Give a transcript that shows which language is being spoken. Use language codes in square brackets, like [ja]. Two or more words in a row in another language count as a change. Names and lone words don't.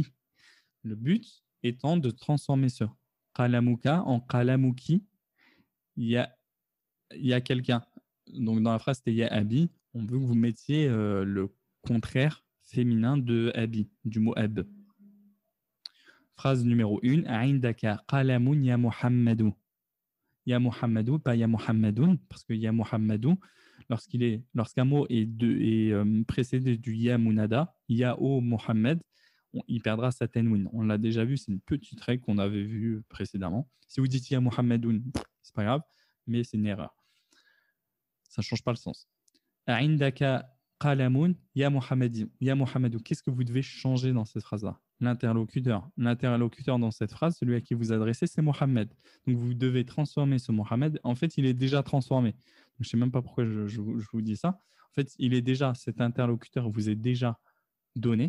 [fr] Le but étant de transformer ce qalamuka en qalamuki. Il y a quelqu'un. Donc dans la phrase, c'était [ar] يا أبي. [fr] On veut que vous mettiez le contraire féminin de abi, du mot ab. Phrase numéro 1. [ar] عندك قلم يا محمدُ. يا محمدُ, [fr] pas [ar] يا محمدٌ, [fr] parce que [ar] يا محمدُ, [fr] lorsqu'un mot est précédé du [ar] يا منادى, [fr] ya o Muhammad, il perdra sa tanwin. On l'a déjà vu, c'est une petite règle qu'on avait vue précédemment. Si vous dites [ar] يا محمدٌ, [fr] c'est pas grave, mais c'est une erreur. Ça ne change pas le sens. [ar] عندك قلم يا محمدُ. يا محمدُ, [fr] qu'est-ce que vous devez changer dans cette phrase-là? L'interlocuteur. L'interlocuteur dans cette phrase, celui à qui vous adressez, c'est Mohamed. Donc vous devez transformer ce Mohamed. En fait, il est déjà transformé. Donc, je ne sais même pas pourquoi je vous dis ça. En fait, cet interlocuteur vous est déjà donné.